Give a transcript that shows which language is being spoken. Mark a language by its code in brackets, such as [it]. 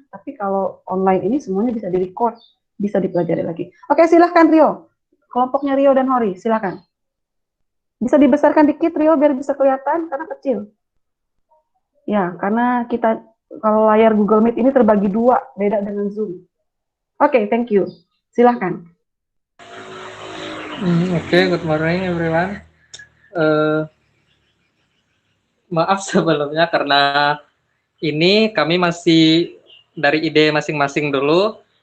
[id] Tapi kalau online ini semuanya bisa di-record, bisa dipelajari lagi. Oke, silahkan Rio. Kelompoknya Rio dan Hori, silahkan. Bisa dibesarkan dikit Rio biar bisa kelihatan karena kecil. Ya, karena kita kalau layar Google Meet ini terbagi 2, beda dengan Zoom. [en] Oke, thank you. Silahkan. Oke, good morning everyone. [id] Maaf sebelumnya karena ini kami masih dari ide masing-masing dulu.